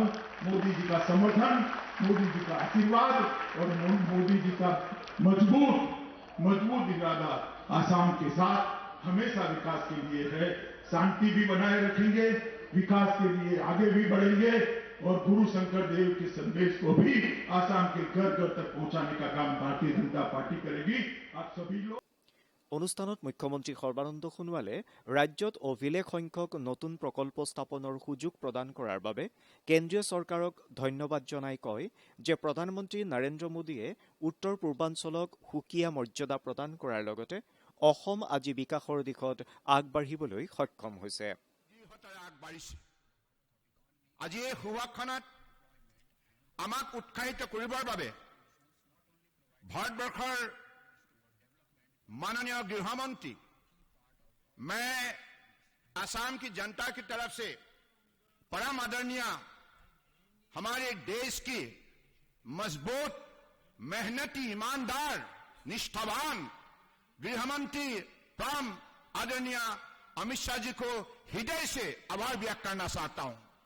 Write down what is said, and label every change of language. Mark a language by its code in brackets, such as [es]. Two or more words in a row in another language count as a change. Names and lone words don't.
[hi] मोदी जी का समर्थन, मोदी जी का आशीर्वाद और मोदी जी का मजबूत इरादा आसाम के साथ हमेशा विकास के लिए है। शांति भी बनाए रखेंगे, विकास के लिए आगे भी बढ़ेंगे और गुरु शंकर देव के संदेश को भी आसाम के घर घर तक पहुंचाने का काम भारतीय जनता पार्टी करेगी। आप सभी लोग। [as] অনুষ্ঠানত মুখ্যমন্ত্ৰী সৰ্বানন্দ সোণোৱালে ৰাজ্যত অভিলেখ সংখ্যক নতুন প্ৰকল্প স্থাপনৰ সুযোগ প্ৰদান কৰাৰ বাবে কেন্দ্ৰীয় চৰকাৰক ধন্যবাদ জনাই কয় যে প্ৰধানমন্ত্ৰী নৰেন্দ্ৰ মোদীয়ে উত্তৰ পূৰ্বাঞ্চলক সুকীয়া মৰ্যাদা প্ৰদান কৰাৰ লগতে অসম আজি বিকাশৰ দিশত আগবাঢ়িবলৈ সক্ষম হৈছে। আজি এই সুভাষখনত আমাক উৎসাহিত কৰিবৰ বাবে ভাৰতবৰ্ষৰ [hi] माननीय गृह मंत्री, मैं असम की जनता की तरफ से परम आदरणीय हमारे देश की मजबूत, मेहनती, ईमानदार, निष्ठावान गृह मंत्री परम आदरणीय अमित शाह जी को हृदय से आभार व्यक्त करना चाहता हूं।